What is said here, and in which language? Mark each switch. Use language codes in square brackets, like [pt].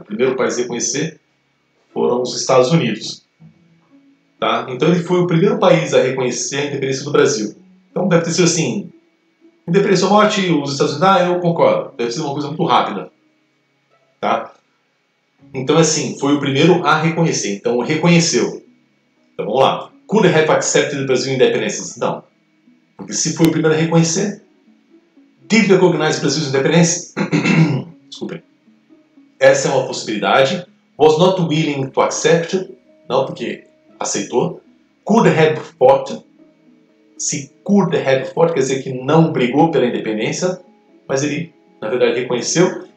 [pt] O primeiro país a reconhecer foram os Estados Unidos. Tá? Então ele foi o primeiro país a reconhecer a independência do Brasil. Então deve ter sido assim, independência ou morte, os Estados Unidos, eu concordo. Deve ser uma coisa muito rápida. tá? Então, assim, foi o primeiro a reconhecer. Então, reconheceu. Então, vamos lá. [en] Could have accepted Brazil independence? [pt] Não. Porque se foi o primeiro a reconhecer, [en] did recognize Brazil's independence? [pt] Desculpem. Essa é uma possibilidade. [en] Was not willing to accept? [pt] Não, porque aceitou. [en] Could have fought? [pt] Se [en] could have fought, [pt] quer dizer que não brigou pela independência, mas ele, na verdade, reconheceu.